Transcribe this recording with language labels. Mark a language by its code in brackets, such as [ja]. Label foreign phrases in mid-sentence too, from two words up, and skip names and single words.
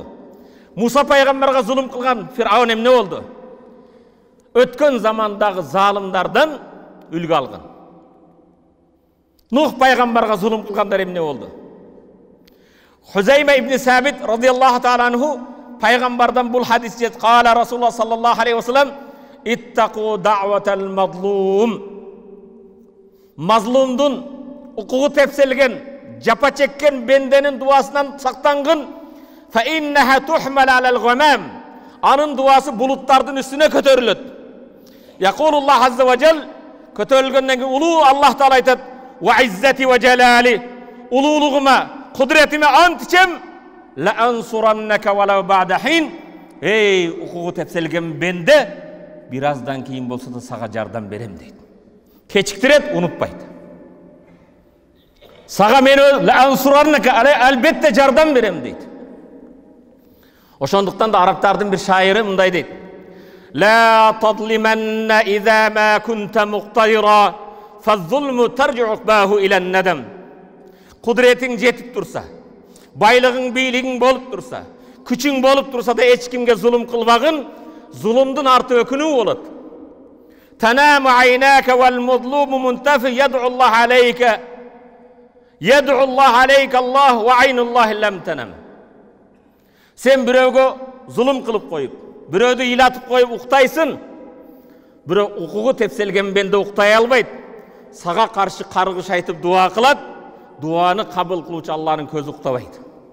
[ky] Муса пайгамбарга зулум кылган Фираун эмне болду? Өткөн замандагы залымдардан үлгү алгын. Нух пайгамбарга зулум кылгандар эмне болду? Хузайма ибн Сабит [ar] رضي الله تعالى عنه [ky] пайгамбардан бул хадис жет: [ar] "قال رسول الله صلى الله عليه وسلم: اتقوا دعوة المظلوم." [ky] Мазлумдун укугу тепселген, жапа чеккен бенденин дуасынан сактангын. [ar] فإنها تحمل على الغمام. [ky] Анын дуасы булуттардын үстүнө көтөрүлөт. [ar] يقول الله عز وجل, [ky] көтөрүлгөндөн кийин улуу Аллах Таала айтат: [ar] "وعزتي وجلالي." [ky] Улуулугума, кудретиме ант ичем, [ar] لأنصرنك ولو بعد حين. [ky] Эй, укугу тепселген бенде, бир аздан кийин болсо да сага жардам берем дейт. Кечиктирет, унутпайт. Сага мен [ar] لأنصرنك, [ky] албетте жардам берем дейт. Ошондуктан да арабтардын бир шайыры мындай дейт: [ar] "لا تظلمن إذا ما كنت مقتدرا فالظلم ترجو عقباه إلى الندم." [ky] Кудретиң жетип турса, байлыгың, бийлигиң болуп турса, күчүң болуп турса да эч кимге зулум кылбагын, зулумдун арты өкүнүү болот. [ar] تنام عينك والمظلوم منتبه يدعو الله عليك. يدعو الله عليك الله وعين الله لم تنم. [ky] Сен бирөөгө зулум кылып коюп, бирөөдү ыйлатып коюп уктайсың. Бирөө укугу тепселген бенде уктай албайт. Сага каршы каргыш айтып дуа кылат. Дуаны кабыл кылуучу Алланын көзү уктабайт.